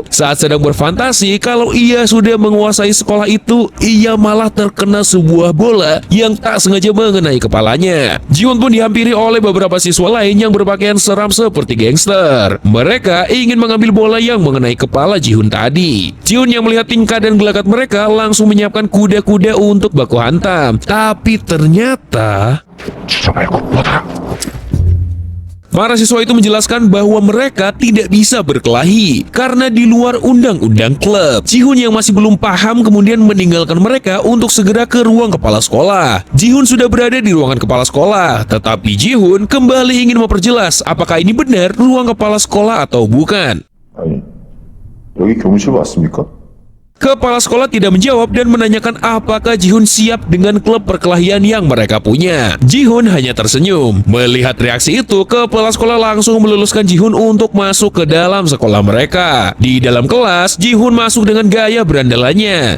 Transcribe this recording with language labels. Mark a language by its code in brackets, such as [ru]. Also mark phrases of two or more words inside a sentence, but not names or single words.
[id] Saat sedang berfantasi kalau ia sudah menguasai sekolah itu, ia malah terkena sebuah bola yang tak sengaja mengenai kepalanya. Ji-hoon pun dihampiri oleh beberapa siswa lain yang berpakaian seram seperti gangster. Mereka ingin mengambil bola yang mengenai kepala Ji-hoon tadi. Ji-hoon yang melihat tingkah dan gelagat mereka langsung menyiapkan kuda-kuda untuk baku hantam. Tapi ternyata [ko] 주저 말고 뭐더라? [id] para siswa itu menjelaskan bahwa mereka tidak bisa berkelahi karena di luar undang-undang klub. Ji-hoon yang masih belum paham kemudian meninggalkan mereka untuk segera ke ruang kepala sekolah. Ji-hoon sudah berada di ruangan kepala sekolah, tetapi Ji-hoon kembali ingin memperjelas apakah ini benar ruang kepala sekolah atau bukan. [ko] 아니, 여기 교무실 맞습니까? [id] Kepala sekolah tidak menjawab dan menanyakan apakah Ji-hoon siap dengan klub perkelahian yang mereka punya. Ji-hoon hanya tersenyum. Melihat reaksi itu, kepala sekolah langsung meluluskan Ji-hoon untuk masuk ke dalam sekolah mereka. Di dalam kelas, Ji-hoon masuk dengan gaya berandalannya.